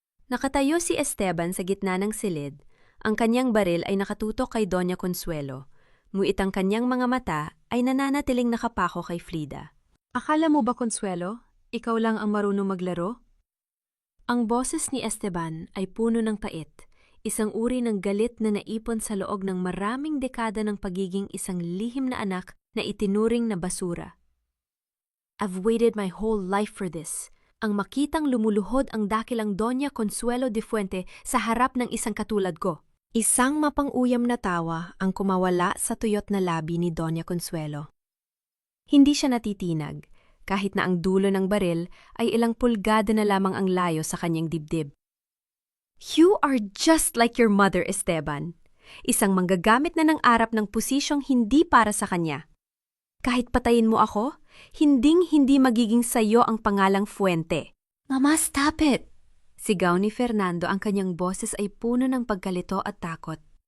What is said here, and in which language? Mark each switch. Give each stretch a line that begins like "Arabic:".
Filipino: Nakatayo si Esteban sa gitna ng silid. Ang kanyang baril ay nakatutok kay Doña Consuelo, ngunit ang kanyang mga mata ay nananatiling nakapako kay Frida. Akala mo ba, Consuelo, ikaw lang ang marunong maglaro? Ang boses ni Esteban ay puno ng pait, isang uri ng galit na naipon sa loob ng maraming dekada ng pagiging isang lihim na anak na itinuring na basura.
English: I've waited my whole life for this.
Filipino: Ang makitang lumuluhod ang dakilang Doña Consuelo de Fuente sa harap ng isang katulad ko. Isang mapang-uyam na tawa ang kumawala sa tuyot na labi ni Doña Consuelo. Hindi siya natitinag, kahit na ang dulo ng baril ay ilang pulgada na lamang ang layo sa kanyang dibdib.
English: You are just like your mother, Esteban.
Filipino: Isang manggagamit na ng arap ng posisyong hindi para sa kanya. Kahit patayin mo ako, hinding-hindi magiging sayo ang pangalang Fuente. Mama,
English: stop it!
Filipino: Sigaw ni Fernando, ang kanyang boses ay puno ng pagkalito at takot.